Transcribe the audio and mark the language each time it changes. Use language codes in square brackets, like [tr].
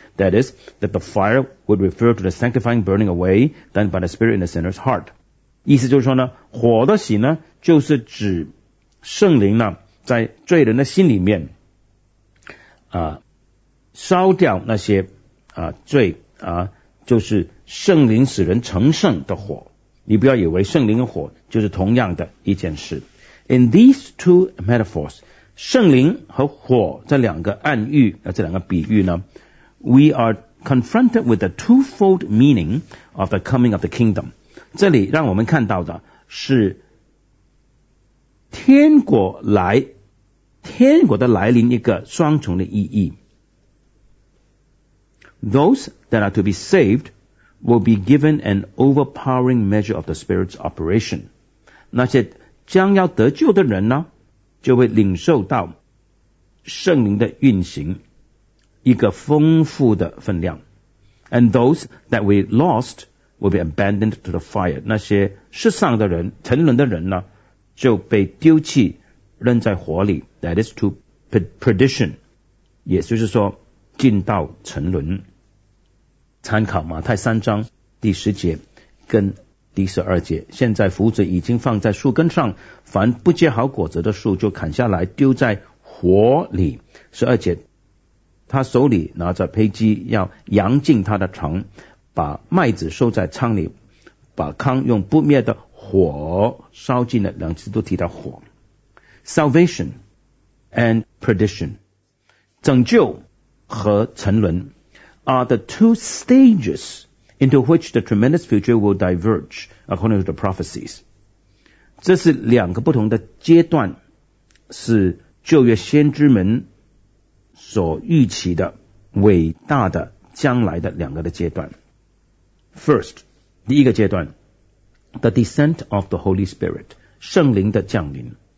[en] That is, that the fire would refer to the sanctifying burning away done by the Spirit in the sinner's heart. [zh] 意思就是说呢，火的洗呢，就是指圣灵呢，在罪人的心里面，烧掉那些罪啊，就是圣灵使人成圣的火。你不要以为圣灵跟火就是同样的一件事。 [en] In these two metaphors, [zh] 圣灵和火这两个暗喻这两个比喻呢， [en] We are confronted with the twofold meaning of the coming of the kingdom. [zh] 这里让我们看到的是天国来，天国的来临一个双重的意义。 [en] Those that are to be saved will be given an overpowering measure of the Spirit's operation. [zh] 那些将要得救的人呢，就会领受到圣灵的运行一个丰富的分量。 [en] And those that we lost will be abandoned to the fire， [zh] 那些失丧的人沉沦的人呢就被丢弃扔在火里， [en] That is to perdition， [zh] 也就是说进到沉沦。参考马太三章第十节跟第十二节，现在斧子已经放在树根上，凡不结好果子的树就砍下来丢在火里。十二节，他手里拿着胚箕，要扬进他的肠，把麦子收在仓里，把糠用不灭的火烧尽了。两次都提到火。 [en] Salvation and perdition， [zh] 拯救和沉沦 [en] are the two stages into which the tremendous future will diverge according to the prophecies。 [zh] 这是两个不同的阶段，是旧约先知们所预期的伟大的将来的两个的阶段。 [en] First， [zh] 第一个阶段 [en] The descent of the Holy Spirit， [zh] 圣灵的降临。